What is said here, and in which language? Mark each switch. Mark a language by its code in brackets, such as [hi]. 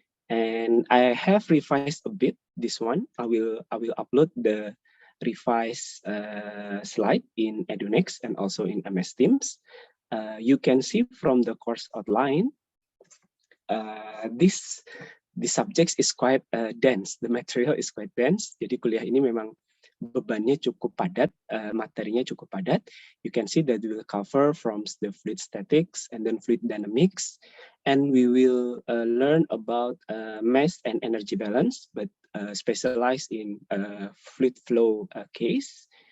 [en] And I have revised a bit this one. I will upload the revised slide in EduNext and also in MS Teams. You can see from the course outline, this subject is quite dense. The material is quite dense. [id] Jadi kuliah ini memang bebannya cukup padat, materinya cukup padat. [en] You can see that we will cover from the fluid statics and then fluid dynamics, and we will learn about mass and energy balance, but specialized in fluid flow case.